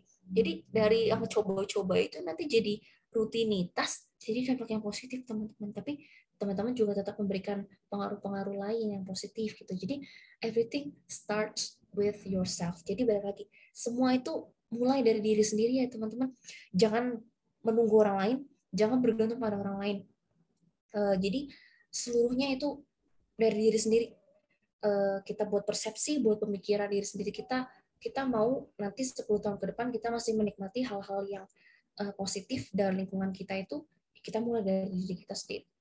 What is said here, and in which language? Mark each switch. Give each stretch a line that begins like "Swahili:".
Indonesian: Jadi dari yang coba-coba itu nanti jadi rutinitas, jadi dampak yang positif teman-teman. Tapi teman-teman juga tetap memberikan pengaruh-pengaruh lain yang positif gitu. Jadi
English: everything starts with yourself.
Indonesian: Jadi balik lagi, semua itu mulai dari diri sendiri ya teman-teman. Jangan menunggu orang lain, jangan bergantung pada orang lain. Jadi seluruhnya itu dari diri sendiri. Kita buat persepsi, buat pemikiran diri sendiri kita mau nanti 10 tahun ke depan kita masih menikmati hal-hal yang positif dari lingkungan kita itu, kita mulai dari diri kita sendiri.